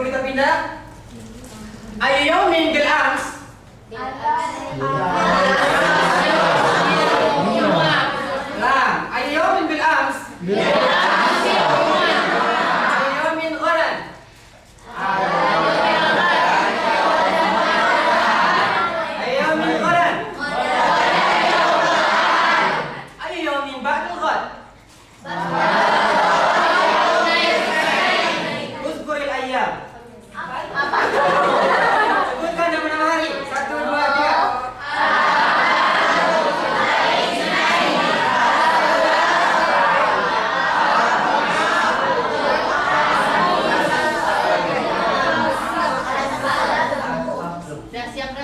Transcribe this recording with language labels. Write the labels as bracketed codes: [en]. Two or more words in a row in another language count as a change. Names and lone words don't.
[id] pindah. [ar] أي يوم بالأمس. Lam. أي يوم بالأمس. أي يوم غدا. أي يوم غدا. أي يوم بعد الغد. اذكر الأيام. [id] Sebutkan nama-nama hari. 1, 2, 3. Udah siap dah